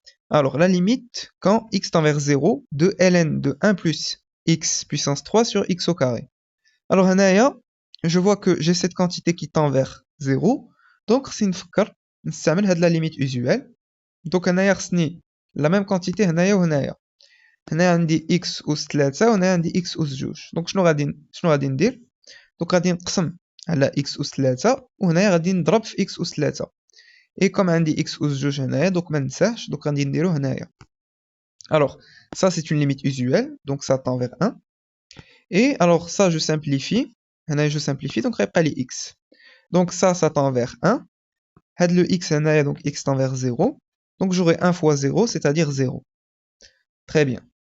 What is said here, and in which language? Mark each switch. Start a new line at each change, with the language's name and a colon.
French: Alors, la limite quand x tend vers 0 de ln de 1 plus x puissance 3 sur x au carré. Alors, هنايا, je vois que j'ai cette quantité qui tend vers 0. Donc, c'est une فكر نستعمل هاد la limite usuelle. Donc, هنايا
Arabic: خصني
French: la même quantité هنايا وهنايا.
Arabic: هنايا عندي x أس 3 وهنايا عندي x أس 2.
French: Donc, شنو غادي ندير؟
Arabic: Donc, غادي نقسم على x أس 3 وهنايا غادي نضرب في x أس 3. Et comme عندي x أس 2 هنايا, donc ما ننساهش, donc غادي نديرو هنايا.
French: Alors, ça c'est une limite usuelle, donc ça tend vers 1. Et alors ça je simplifie, je simplifie, donc
Arabic: غيبقى لي
French: x. Donc ça tend vers 1. Had le x donc x tend vers 0. Donc j'aurai 1 fois 0, c'est-à-dire 0. Très bien.